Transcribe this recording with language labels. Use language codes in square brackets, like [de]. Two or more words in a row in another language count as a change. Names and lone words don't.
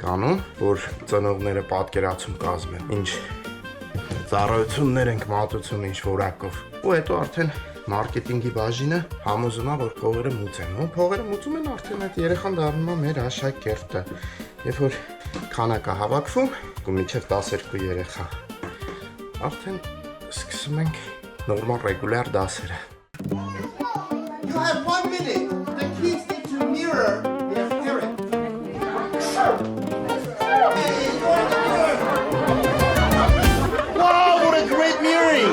[hy] անում, որ ծնողները պատկերացում կազմեն, ինչ ծառայություններ ենք մատուցում ինչ որակով։ Ու հետո արդեն մարքեթինգի բաժինը համոզում է, որ փողերը մուծեն։ Ու փողերը մուծում են արդեն այդ երեխան դառնում է մեր աշակերտը։ Երբ որ քանակը հավաքվում, ու մինչև 12 երեխա, արդեն սկսում ենք նորմալ ռեգուլյար դասերը։ [en] You have 1 minute. The kids need to mirror their parents. Wow, what a great mirroring!